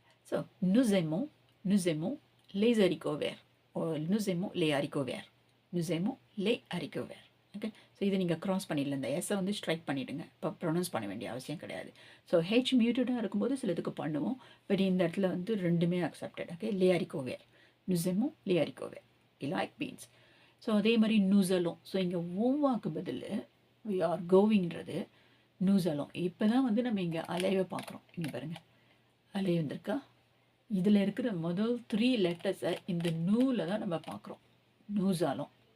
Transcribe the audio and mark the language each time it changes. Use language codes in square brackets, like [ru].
[fr] ஸோ நுசெமோ les haricots verts, nous aimons les haricots verts, nous aimons les haricots verts. [ta] Okay, so இதை நீங்கள் cross பண்ணிடல, இந்த எஸ்ஸை வந்து strike பண்ணிவிடுங்க. இப்போ ப்ரொனவுன்ஸ் பண்ண வேண்டிய அவசியம் கிடையாது. ஸோ ஹெச் மியூட்டடாக இருக்கும்போது சிலதுக்கு பண்ணுவோம், பட் இந்த இடத்துல வந்து ரெண்டுமே accepted. [fr] ஓகே, லே ஹரிகோட் வேர், nous aimons les haricots verts, [en] we like beans. [ta] So அதே மாதிரி நூசலும். ஸோ இங்கே ஓவாக்கு பதில் [en] we are going [ta] ன்றது நூசலும். இப்போ தான் வந்து நம்ம இங்கே அலைவை பார்க்குறோம். இங்கே பாருங்கள், அலை வந்திருக்கா? இதில் இருக்கிற முதல் 3 லெட்டர்ஸை இந்த நூலில் தான் நம்ம பார்க்குறோம், நூசாலும்.